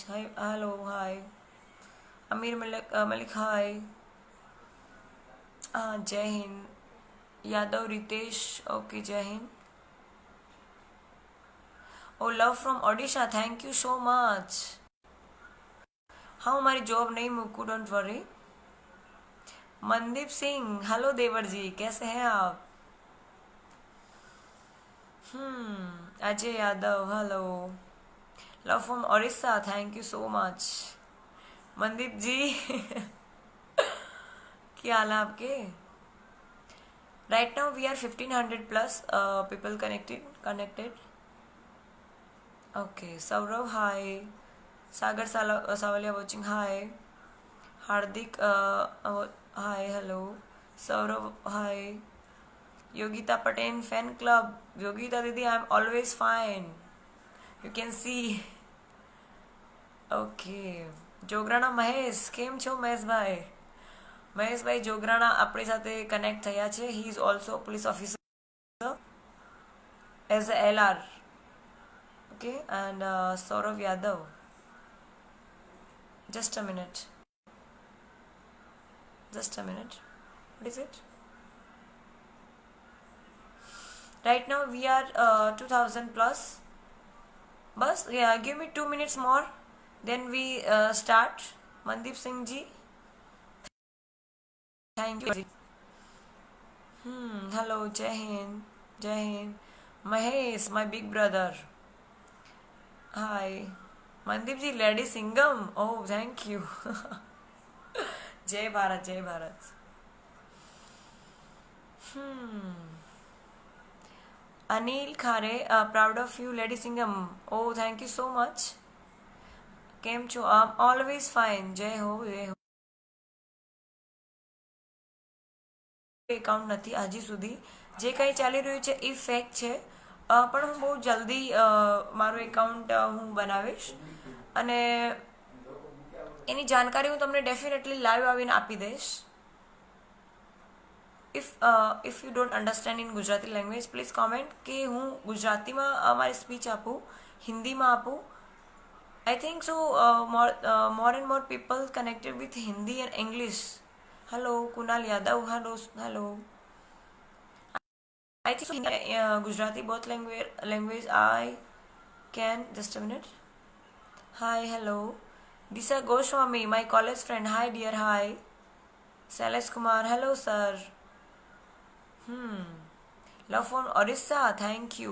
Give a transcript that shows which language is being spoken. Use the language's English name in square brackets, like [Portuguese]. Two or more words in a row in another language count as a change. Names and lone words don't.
[English] Hi hello hi અમીર મલિક હાય. [Gujarati] હા [Hindi] जय हिन्द. [Gujarati] યાદવ રીતેશ ઓકે [Hindi] जय हिन्द. [English] Oh love from Odisha thank you so much. [Gujarati] હા હું મારી જોબ નહીં મૂકું [English] don't worry. [Hindi] मनदीप सिंह हेलो देवर जी कैसे हैं आप. अजय यादव हेलो. [English] Love from Odisha thank you so much. [Hindi] मनदीप जी क्या हाल है आपके. [English] Right now we are 1500 plus people connected. ओके सौरभ हाय. सागर सावलिया watching hi. हार्दिक hi hello. सौरभ हाय. योगिता पटेल fan club. योगिता दीदी I am always fine you can see. [Gujarati] ओके जोगराणा महेश કેમ છો महेशभाई. મહેશભાઈ જોગરાણા આપણી સાથે કનેક્ટ થયા છે. [English] He is also police officer as a LR. Okay and સૌરભ યાદવ. Just a minute. What is it? Right now we are 2000 plus. Bus yeah, give me 2 minutes more then we start. Mandeep Singh ji thank you. Hello Jai Hind. Mahesh my big brother. Hi Mandeep ji lady singam. Oh thank you. [Hindi] जय भारत. [English] अनिल खारे proud of you lady Singham. Oh thank you so much. [Gujarati] કેમ છો [English] I am always fine. [Hindi] जय हो. [Gujarati] એકાઉન્ટ નથી હજી સુધી. જે કંઈ ચાલી રહ્યું છે એ ફેક છે પણ હું બહુ જલ્દી મારું એકાઉન્ટ હું બનાવીશ અને એની જાણકારી હું તમને ડેફિનેટલી લાઈવ આવીને આપી દઈશ. [English] If you don't understand in Gujarati language please comment [Gujarati] કે હું ગુજરાતીમાં મારી સ્પીચ આપું, હિન્દીમાં આપું. [English] I think so more and more people connected with Hindi and English. હેલો કુનાલ યાદવ હેલો. I think Gujarati both language I can. Just a minute. Hi hello. Disha Goswami my college friend. Hi dear hi. Sailesh Kumar hello sir. Love from Orissa thank you.